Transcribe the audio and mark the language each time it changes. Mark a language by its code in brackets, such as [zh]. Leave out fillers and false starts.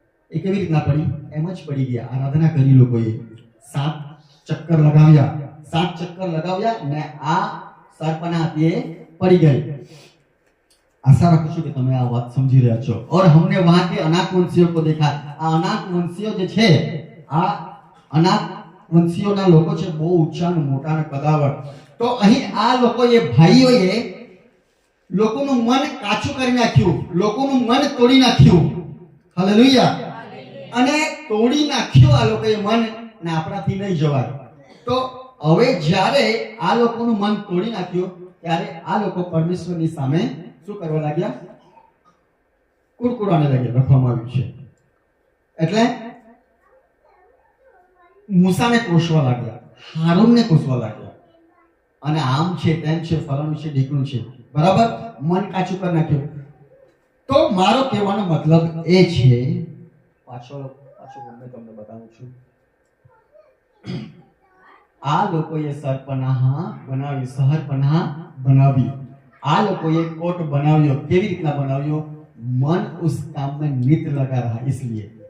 [gu] એ કેવી રીતના પડી? એમ જ પડી ગયા। આરાધના કરી લોકોએ, 7 ચક્કર લગાવ્યા, 7 ચક્કર લગાવ્યા ને આ સરપના હતી એ પડી ગઈ। [hi] आशा रखूं [gu] છું કે તમે આ વાત સમજી રહ્યા છો। [hi] और हमने वहां के अनाक वंशियों को देखा। [gu] આ અનાક વંશીઓ જે છે, આ અનાક વંશીઓના લોકો છે, બહુ ઊંચા ને મોટા ને કદાવર। તો અહીં આ લોકોએ, ભાઈઓએ લોકોનું મન કાચું કરી નાખ્યું, લોકોનું મન તોડી નાખ્યું। હાલેલુયા। અને તોડી નાખ્યું આ લોકોએ મન, ને આપણાથી નહીં જવાય। તો હવે જ્યારે આ લોકોનું મન તોડી નાખ્યું ત્યારે આ લોકો પરમેશ્વરની સામે શું કરવા લાગ્યા? કુરકુરાને લાગ્યા, લખવામાં આવ્યું છે। એટલે મૂસાને કોસવા લાગ્યા, હારૂનને કોસવા લાગ્યા, અને આમ છે, તેમ છે, ફલાણું છે, ઢીકણું છે, બરાબર, મન કાચું કરી નાખ્યું। તો મારો કહેવાનો મતલબ એ છે, પાછો ગમે તમને બતાવું છું, આ લોકોએ સરપનાહ બનાવી, સહરપનાહ બનાવી, આ લોકોએ કોટ બનાવ્યો। કેવી રીતના બનાવ્યો? [hi] मन उस काम में नित लगा रहा, इसलिए।